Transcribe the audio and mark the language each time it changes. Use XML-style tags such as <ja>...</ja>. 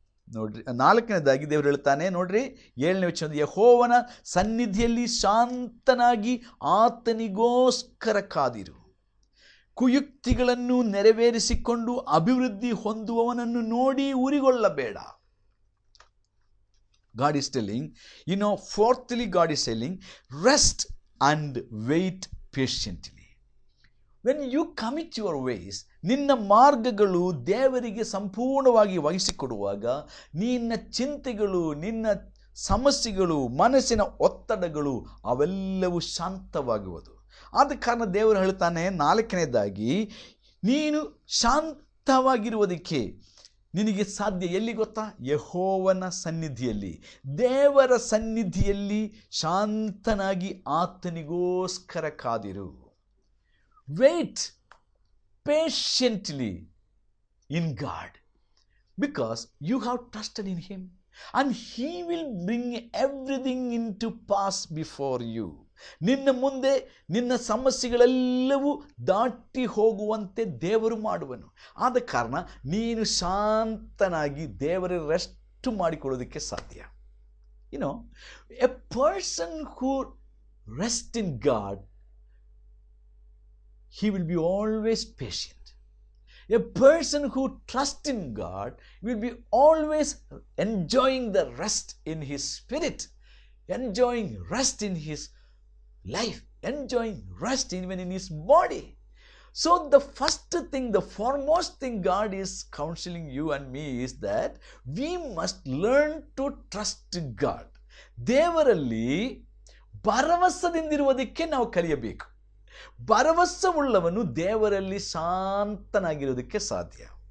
<kn>ನೋಡ್ರಿ, 4ನೇದಾಗಿ ದೇವರು ಹೇಳ್ತಾನೆ ನೋಡ್ರಿ, 7ನೇ ವಚನ, ಯೆಹೋವನ ಸನ್ನಿಧಿಯಲ್ಲಿ ಶಾಂತನಾಗಿ ಆತನಿಗೋಸ್ಕರ ಕಾದಿರು. ಕುಯುಕ್ತಿಗಳನ್ನು ನೆರವೇರಿಸಿಕೊಂಡು ಅಭಿವೃದ್ಧಿ ಹೊಂದುವವನನ್ನು ನೋಡಿ ಉರಿಗೊಳ್ಳಬೇಡ.</kn> <en>God is telling, fourthly, God is telling, rest and wait patiently. When you commit your ways,</en> <kn>ನಿನ್ನ ಮಾರ್ಗಗಳು ದೇವರಿಗೆ ಸಂಪೂರ್ಣವಾಗಿ ವಹಿಸಿಕೊಡುವಾಗ ನಿನ್ನ ಚಿಂತೆಗಳು, ನಿನ್ನ ಸಮಸ್ಯೆಗಳು, ಮನಸ್ಸಿನ ಒತ್ತಡಗಳು ಅವೆಲ್ಲವೂ ಶಾಂತವಾಗುವುದು. ಆದ ಕಾರಣ ದೇವರು ಹೇಳ್ತಾನೆ 4ನೇದಾಗಿ, ನೀನು ಶಾಂತವಾಗಿರುವುದಕ್ಕೆ ನಿನಗೆ ಸಾಧ್ಯ ಎಲ್ಲಿ ಗೊತ್ತಾ? ಯೆಹೋವನ ಸನ್ನಿಧಿಯಲ್ಲಿ, ದೇವರ ಸನ್ನಿಧಿಯಲ್ಲಿ ಶಾಂತನಾಗಿ ಆತನಿಗೋಸ್ಕರ ಕಾದಿರು.</kn> <en>Wait patiently in God, because you have trusted in Him and He will bring everything into pass before you.</en> <kn>ನಿನ್ನ ಮುಂದೆ ನಿನ್ನ ಸಮಸ್ಯೆಗಳೆಲ್ಲವೂ ದಾಟಿ ಹೋಗುವಂತೆ ದೇವರು ಮಾಡುವನು. ಆದ ಕಾರಣ ನೀನು ಶಾಂತನಾಗಿ ದೇವರ ರೆಸ್ಟ್ ಮಾಡಿಕೊಳ್ಳೋದಕ್ಕೆ ಸಾಧ್ಯ.</kn> <en>A person who rest in God, he will be always patient. A person who trusts in God will be always enjoying the rest in his spirit, enjoying rest in his life, enjoying rest even in his body. So the first thing, the foremost thing God is counseling you and me is that we must learn to trust God.</en> <kn>ದೇವರಲ್ಲಿ ಭರವಸೆದಿಂದಿರುವುದಕ್ಕೆ ನಾವು ಕಲಿಯಬೇಕು. ಭರವಸೆಯುಳ್ಳವನು ದೇವರಲ್ಲಿ ಶಾಂತನಾಗಿರೋದಕ್ಕೆ ಸಾಧ್ಯ.</kn>